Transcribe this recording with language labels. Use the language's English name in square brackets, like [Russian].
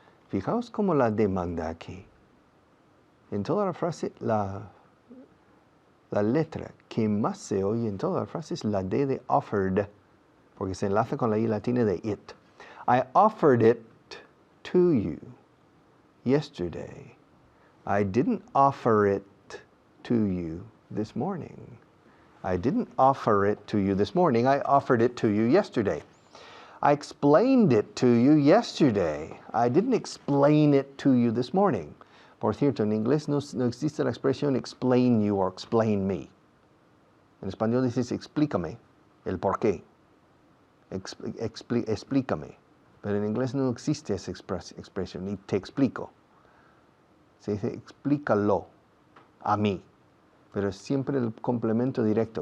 [Spanish] Fijaos cómo la demanda aquí. En toda la frase, la letra que más se oye en toda la frase es la D de offered, porque se enlaza con la I latina de it. [English] I offered it to you yesterday. I didn't offer it to you this morning. I didn't offer it to you this morning. I offered it to you yesterday. I explained it to you yesterday. I didn't explain it to you this morning. [Spanish] Por cierto, en inglés no existe la expresión [English] explain you or explain me. [Spanish] En español dices explícame el por qué. Explícame. Pero en inglés no existe esa expresión, ni te explico. Se dice explícalo a mí. Pero es siempre el complemento directo.